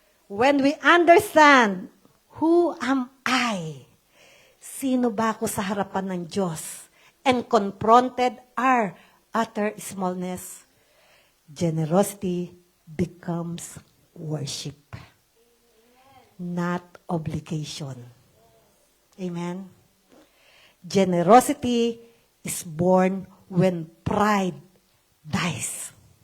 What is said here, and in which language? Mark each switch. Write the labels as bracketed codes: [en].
[en] When we understand, who am I? [tl] Sino ba ako sa harapan ng Diyos? [en] And confronted our utter smallness, generosity becomes worship, not obligation. Amen? Generosity is born when pride dies.